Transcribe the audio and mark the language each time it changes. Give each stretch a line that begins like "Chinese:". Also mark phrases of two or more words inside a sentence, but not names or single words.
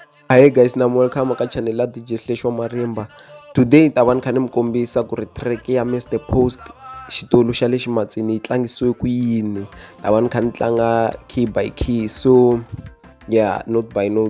English: Hi guys,
Tsonga: na welcome ka channel la DJ Marimba. Today ta va ni kha ni mi kombisa ku ri track ya Mr Post-Xitulu xa le Ximatsini yi tlangisiwe ku yini. Ta va ni kha ni tlanga
English: key by key, so yeah, note by note.